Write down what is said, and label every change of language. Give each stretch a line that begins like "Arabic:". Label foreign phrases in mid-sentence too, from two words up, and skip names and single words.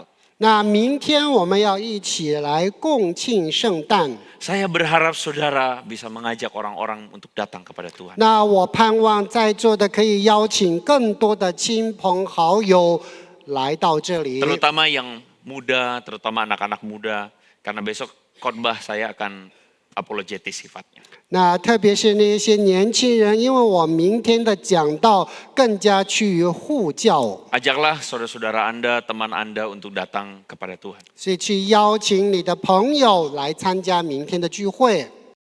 Chinese: 那明天我们要一起来共庆圣诞。
Indonesian: Saya berharap saudara bisa mengajak orang-orang untuk datang kepada Tuhan.
Chinese: 那我盼望在座的可以邀请更多的亲朋好友来到这里。
Indonesian: Terutama yang muda, terutama anak-anak muda. Karena besok khotbah saya akan apologetis sifatnya.
Chinese: 那特别是那些年轻人，因为我明天的讲道更加趋于护教，
Indonesian: Ajaklah saudara-saudara Anda, teman Anda untuk datang kepada Tuhan.
Chinese: 所以去邀请你的朋友来参加明天的聚会。